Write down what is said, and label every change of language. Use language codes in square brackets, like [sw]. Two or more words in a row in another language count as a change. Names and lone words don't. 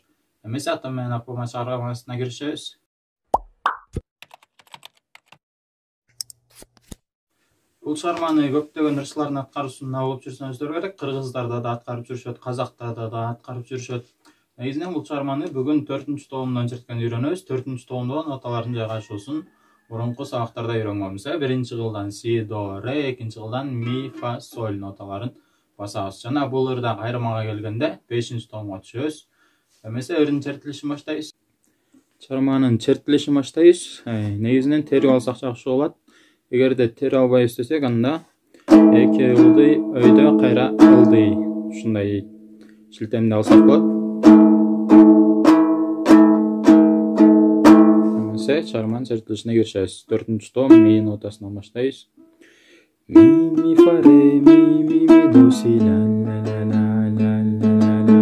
[ky] Эмесе атам менен апама чыгармасына киришебиз. Бул чыгарманы көптөгөн ырчылардын аткаруусунда угуп жүрсөңүздөр керек. Кыргыздарда да аткарып жүрүшөт, казактарда да аткарып жүрүшөт. Негизинен бул чыгарманы бүгүн 4-томунан черткен үйрөнөбүз. 4-томдо ноталардын жайгашуусун мурунку сабактарда үйрөнгөнбүз. Биринчи кылдан си, до, ре, экинчи кылдан ми, фа, соль ноталарын басабыз. Жана бул ырда кайрымага келгенде 5-томго түшөбүз. Эмесе ырдын чертилишин баштайбыз. Чыгарманын чертилишин баштайбыз. Негизинен терип алсак жакшы болот. Эгерде терип албайбыз десек, анда эки ылдый өйдө кайра ылдый ушундай шилтемди алсак болот. Эмесе чыгарманын чертилишине киришебиз. 4-том ми нотасынан баштайбыз. Ми, ми, фа, ре, ми, до, си, ла, ла, ла, ла, ла, ла, ла.